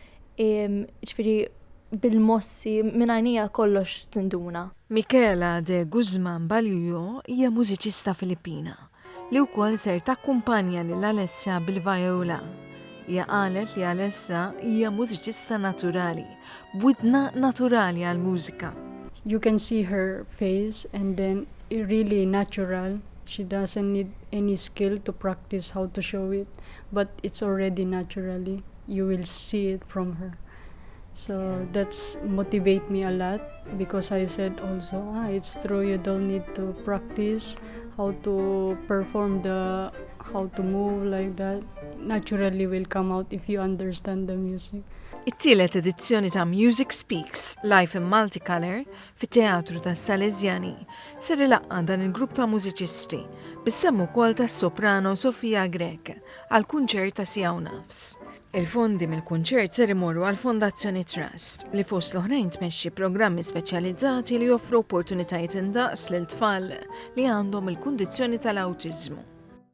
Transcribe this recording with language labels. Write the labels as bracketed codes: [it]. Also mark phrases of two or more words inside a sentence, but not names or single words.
[mt] Ġifieri bil-mossi minn għajnija kollox tinduna. Michela de Guzman Baljuyo hija mużiċista Filippina li wkoll ser takkumpanja lil Alessa bil-vajola. Hija qalet li Alessa hija mużiċista naturali, b'widna naturali għall-mużika. [en] You can see her face and then really natural. She doesn't need any skill to practice how to show it, but it's already naturally. You will see it from her. So that's motivate me a lot because I said also, it's true, you don't need to practice how to perform how to move like that. Naturally will come out if you understand the music. [mt] It-tielet edizzjoni ta' Music Speaks Live in Multicolor fit-Teatru tas-Salesjani ser ilaqqa dan il-grupp ta' mużiċisti bis-semmu wkoll tas-soprano Sofia Grek għal kunċert ta' siegħa u nofs. Il-fondi mill-kunċert ser imorru għal Fondazzjoni Trust li fost l-oħrajn tmexxi programmi speċjalizzati li joffru opportunitajiet indaqs lil tfal li għandhom il-kundizzjoni tal-awtiżmu.